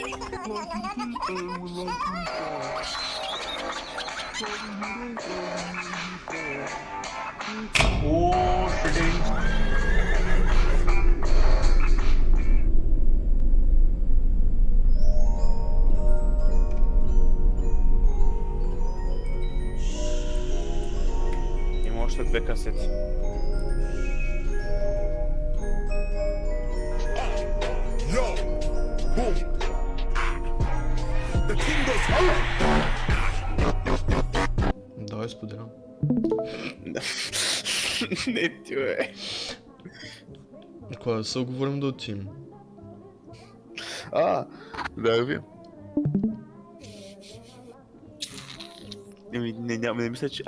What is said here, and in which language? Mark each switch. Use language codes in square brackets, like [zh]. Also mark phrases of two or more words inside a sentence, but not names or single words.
[en] Oh, shitting. [bg] Има още 2 касети. [en] Yo, boom. The king goes [bg] Давай споделям. Не ти, бе. Кога да се оговорим да отидем? Да ви. Не мисля, че...